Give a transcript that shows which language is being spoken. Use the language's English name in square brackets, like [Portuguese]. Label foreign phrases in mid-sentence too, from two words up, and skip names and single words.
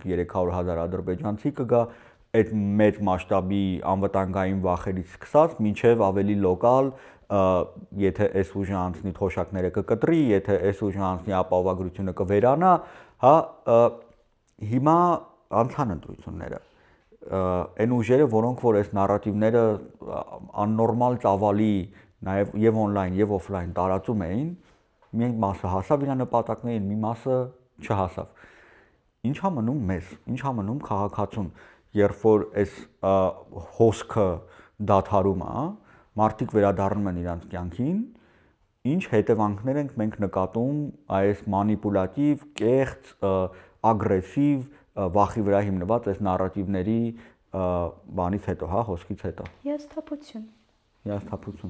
[Armenian] 300,000 ադրբեջանցի կգա, այդ մեծ մասշտաբի անվտանգային վախերից սկսած, մինչև ավելի լոկալ, եթե այս ուժը անցնի թոշակները կկտրի, եթե այս ուժը անցնի ապահովագրությունը կվերանա, հա, հիմա անցան ընտրությունները։ Այն ուժերը, որոնք որ այս նարատիվները աննորմալ ծավալի, նաև եւ on-line եւ off-line տարածում էին, մի մասը հասավ իր նպատակներին, մի մասը չհասավ։ Ինչա մնում մեզ, ինչա մնում քաղաքացուն, երբ որ այս հոսքը դադարում է, մարդիկ վերադառնում են իրանց կյանքին, ինչ հետևանքներ ենք մենք նկատում այս մանիպուլատիվ, կեղծ, ագրեսիվ, վախի վրա հիմնված այս նարատիվների բանից հետո, հա, հոսքից հետո։ Հիասթափություն։